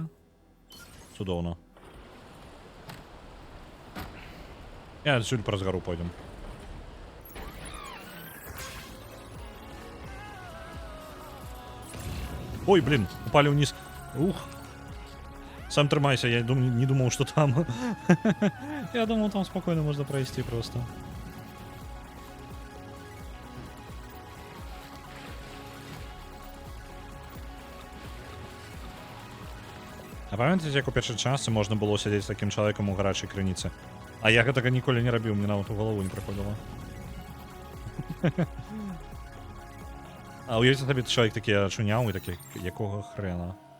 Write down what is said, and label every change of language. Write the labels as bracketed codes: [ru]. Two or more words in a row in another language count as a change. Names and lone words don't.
[be] Цудоўна. Я адсюль праз гару пойдем. [ru] Ой, блин, упали вниз. Ух. [be] Сам трымайся, [ru] я не думал, что там. Я думал, там спокойно можно пройти просто. [be] А памятаеце, як у першай частцы можна было сядзець з такім чалавекам у гарачай крыніцы? А я гэтага ніколі не рабіў, мне нават у галаву не прыходзіла. А уявіце сабе, чалавек такі ачуняў і такі, якога хрена?